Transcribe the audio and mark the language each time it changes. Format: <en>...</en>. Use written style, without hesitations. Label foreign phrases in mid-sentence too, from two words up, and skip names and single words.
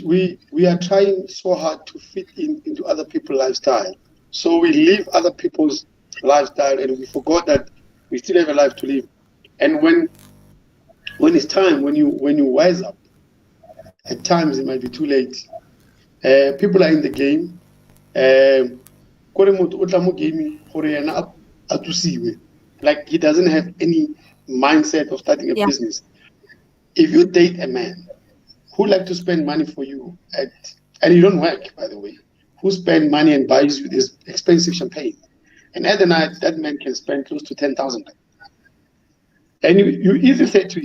<en>We are trying so hard to fit into other people's lifestyle. So we live other people's lifestyle and we forgot that we still have a life to live. And when it's time, when you wise up, at times it might be too late. People are in the game.</en> <tn>Kore motho o tla mo gaming gore yena a thusiwe.</tn> <en>Like he doesn't have any mindset of starting a Yeah. business. If you date a man who like to spend money for you and you don't work, by the way, who spend money and buys you this expensive champagne, and at the night that man can spend close to 10,000, and you easily say to</en>